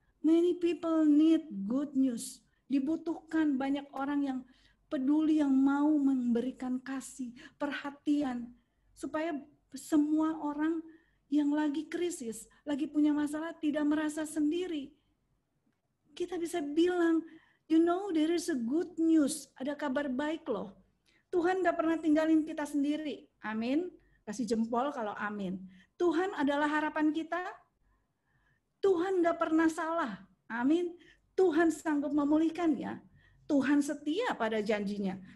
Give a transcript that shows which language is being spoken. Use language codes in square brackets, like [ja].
[en] Many people need good news. [id] Dibutuhkan banyak orang yang peduli, yang mau memberikan kasih, perhatian. Supaya semua orang yang lagi krisis, lagi punya masalah, tidak merasa sendiri. Kita bisa bilang, [en] you know there is a good news. [id] Ada kabar baik loh. Tuhan gak pernah tinggalin kita sendiri. Amin. Kasih jempol kalau amin. Tuhan adalah harapan kita. Tuhan gak pernah salah. Amin. Tuhan sanggup memulihkan ya. Tuhan setia pada janjinya.